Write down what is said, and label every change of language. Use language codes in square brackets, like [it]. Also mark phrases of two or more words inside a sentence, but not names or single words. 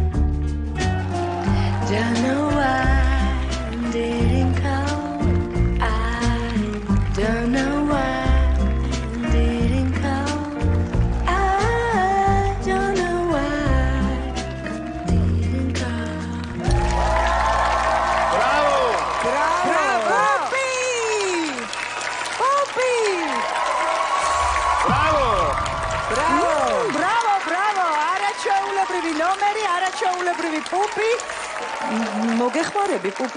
[en] Don't know why I didn't come. I don't know why I didn't come. I don't know why I didn't come. [ka] ბრავო. პოპი! პოპი! ბრავო. ბრავო, არაჩვეულებრივი ნომერი, არაჩვეულებრივი პუპი. მოგეხმარები პუპი?